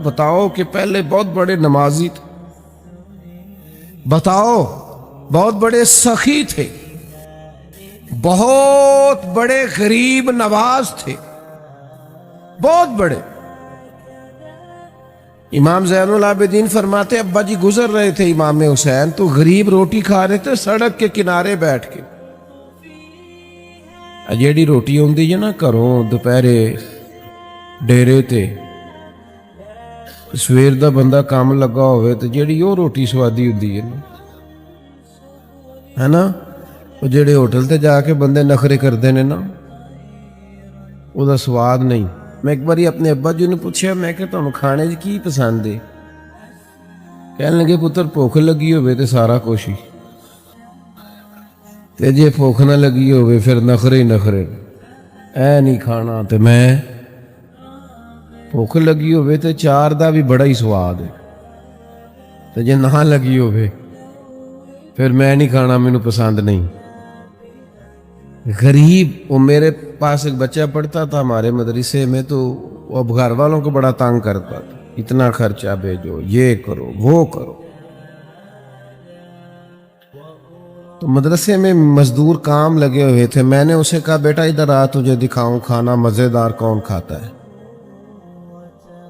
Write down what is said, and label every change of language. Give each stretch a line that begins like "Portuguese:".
Hindi: बताओ कि पहले बहुत बड़े नमाजी थे, बताओ बहुत बड़े सखी थे, बहुत बड़े गरीब नवाज थे, बहुत बड़े। इमाम ज़ैनुल आबिदीन फरमाते अब्बा जी गुजर रहे थे इमाम हुसैन, तो गरीब रोटी खा रहे थे सड़क के किनारे बैठ के।
Punjabi: ਜਿਹੜੀ ਰੋਟੀ ਆਉਂਦੀ ਹੈ ਨਾ ਘਰੋਂ ਦੁਪਹਿਰੇ ਡੇਰੇ ਤੇ, ਸਵੇਰ ਦਾ ਬੰਦਾ ਕੰਮ ਲੱਗਾ ਹੋਵੇ ਤੇ ਜਿਹੜੀ ਉਹ ਰੋਟੀ ਸਵਾਦੀ ਹੁੰਦੀ ਹੈ ਨਾ, ਉਹ ਜਿਹੜੇ ਹੋਟਲ ਤੇ ਜਾ ਕੇ ਬੰਦੇ ਨਖਰੇ ਕਰਦੇ ਨੇ ਨਾ, ਉਹਦਾ ਸਵਾਦ ਨਹੀਂ। ਮੈਂ ਇੱਕ ਵਾਰੀ ਆਪਣੇ ਅੱਬਾ ਜੀ ਨੂੰ ਪੁੱਛਿਆ, ਮੈਂ ਕਿਹਾ ਤੁਹਾਨੂੰ ਖਾਣੇ 'ਚ ਕੀ ਪਸੰਦ ਹੈ? ਕਹਿਣ ਲੱਗੇ ਪੁੱਤਰ ਭੁੱਖ ਲੱਗੀ ਹੋਵੇ ਤੇ ਸਾਰਾ ਕੁਛ ਹੀ, ਤੇ ਜੇ ਭੁੱਖ ਨਾ ਲੱਗੀ ਹੋਵੇ ਫਿਰ ਨਖਰੇ ਹੀ ਨਖਰੇ। ਐ ਨਹੀਂ ਖਾਣਾ, ਤੇ ਮੈਂ ਭੁੱਖ ਲੱਗੀ ਹੋਵੇ ਤੇ ਚਾਰ ਦਾ ਵੀ ਬੜਾ ਹੀ ਸਵਾਦ ਹੈ, ਤੇ ਜੇ ਨਾ ਲੱਗੀ ਹੋਵੇ ਫਿਰ मैं नहीं खाना, मैनू पसंद नहीं।
Hindi: गरीब, वो मेरे पास एक बच्चा पढ़ता था हमारे मदरसे में, तो वो अब घर वालों को बड़ा तंग करता था, इतना खर्चा भेजो, ये करो वो करो। तो मदरसे में मजदूर काम लगे हुए थे, मैंने उसे कहा बेटा इधर आ, तुझे दिखाऊं खाना मज़ेदार कौन खाता है।